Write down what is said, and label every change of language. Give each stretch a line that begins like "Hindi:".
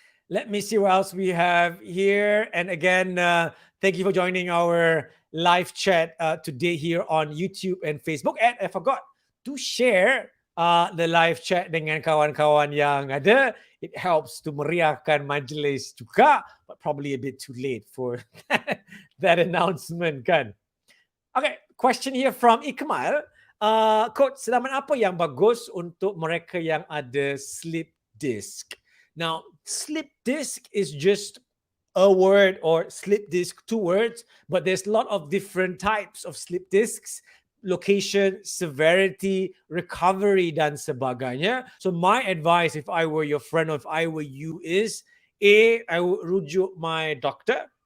English: Let me see what else we have here. And again, thank you for joining our live chat today here on YouTube and Facebook. And I forgot to share the live chat
Malay: dengan kawan-kawan yang ada.
English: It helps to
Malay: meriahkan majlis juga,
English: but probably a bit too late for that announcement kan. Okay, question here from Ikmal.
Malay: Coach, sedaman apa yang bagus untuk mereka yang ada slip disc?
English: Now, slip disc is just a word, or slip disc 2 words, but there's a lot of different types of slip discs. Location, severity, recovery,
Malay: dan sebagainya.
English: So my advice, if I were your friend or if I were you, is I would
Malay: rujuk
English: my doctor